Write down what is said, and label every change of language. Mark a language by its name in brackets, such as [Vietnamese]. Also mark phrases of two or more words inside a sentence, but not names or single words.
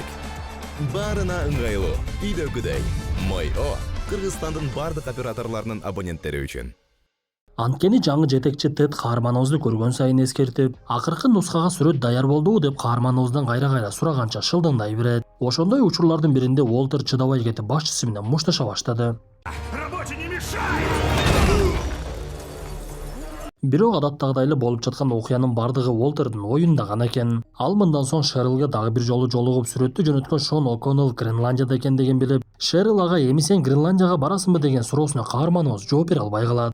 [Kyrgyz] Барына ыңгайлуу, үйдөгүдөй. Мой О Кыргызстандын бардык операторлорунун абоненттери үчүн. Анткени жаңы жетекчи Тед каарманыбызды көргөн сайын эскертип, акыркы нускага сүрөт даяр болдубу деп каарманыбыздан кайра сураганча шылдыңдай берет. Ошондой учурлардын биринде Уолтер чыдабай кетип башчысы менен мушташа баштады. [Russian] Работе не мешай! [Kyrgyz] Бирок адаттагыдай эле болуп жаткан окуянын бардыгы Уолтердин оюнда гана экен. Ал мындан соң Шерилге дагы бир жолу жолугуп, сүрөттү жөнөткөн Шон О'Коннелл Гренландияда экендигин билип, Шерил ага эми сен Гренландияга барасыңбы деген суроосуна каарманыбыз жооп бере албай калат.